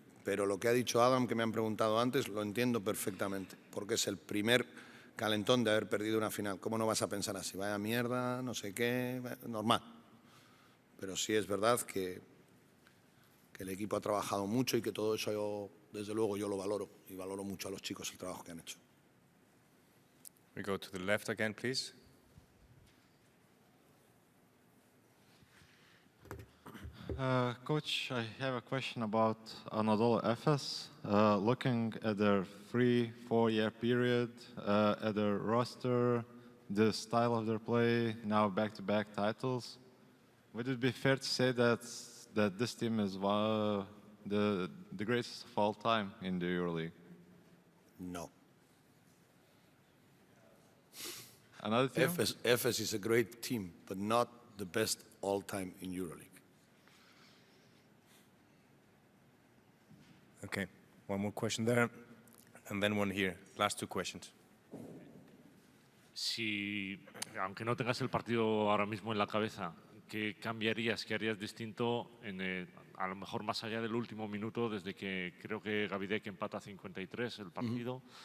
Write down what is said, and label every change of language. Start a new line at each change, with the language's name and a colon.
Spanish: Pero lo que ha dicho Adam, que me han preguntado antes, lo entiendo perfectamente, porque es el primer calentón de haber perdido una final. ¿Cómo no vas a pensar así? Vaya mierda, no sé qué, normal. Pero sí es verdad que el equipo ha trabajado mucho y que todo eso, desde luego, yo lo valoro. Y valoro mucho a los chicos el trabajo que han hecho.
English: We go to the left again, please. Coach, I have a question about Anadolu Efes. Looking at their 3-4 year period, at their roster, the style of their play, now back-to-back titles, would it be fair to say that this team is the greatest of all time in the EuroLeague? No. Another team? Efes is a great team, but not the best all time in EuroLeague. Okay, one more question there, and then one here. Last two questions.
Spanish: Si, aunque no tengas el partido ahora mismo en la cabeza, ¿qué cambiarías, qué harías distinto a lo mejor más allá del último minuto, desde que creo que Gavidec empata 53 el partido?